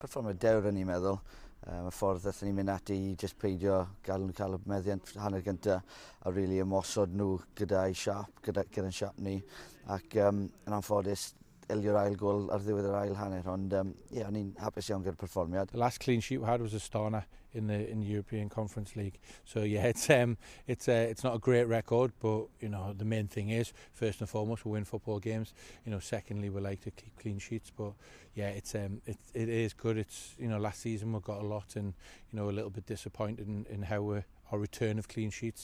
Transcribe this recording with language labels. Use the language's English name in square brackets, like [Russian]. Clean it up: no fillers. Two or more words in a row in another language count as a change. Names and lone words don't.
[Welsh] Perfformiad dewr yn i'n meddwl. Y ffordd aethon ni'n mynd ati i just peidio gael y meddiant hanner gyntaf a really ymosod nhw gyda'n siap ni. Ac yn anffodus, elio'r ail gol ar ddiwedd yr ail hanner, ond o'n i'n hapus iawn gyda'r perfformiad. [English] The last clean sheet we had was a Stana in the European Conference League. So yeah, it's not a great record, but you know the main thing is first and foremost we win football games. You know, secondly we like to keep clean sheets, but yeah, it is good. It's, you know, last season we got a lot, and you know, a little bit disappointed in how our return of clean sheets.